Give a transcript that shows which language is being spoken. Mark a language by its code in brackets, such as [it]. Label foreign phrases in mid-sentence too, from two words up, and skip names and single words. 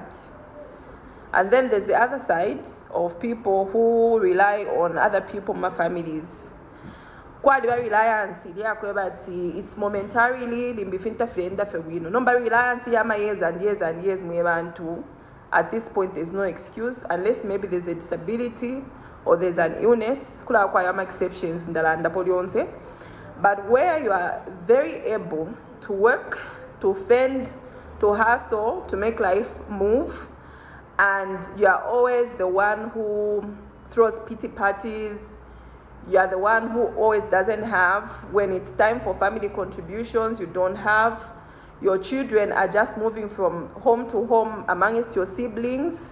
[en] And then there's the other side of people who rely on other people, my families. Kwa reliance, it's momentarily, number reliance, years and years and years, at this point, there's no excuse, unless maybe there's a disability, or there's an illness, [bem] kula kwa yama exceptions ndalanda polionse. [en] But where you are very able to work, to fend, to hustle, to make life move, and you are always the one who throws pity parties, you are the one who always doesn't have, when it's time for family contributions, you don't have, your children are just moving from home to home amongst your siblings.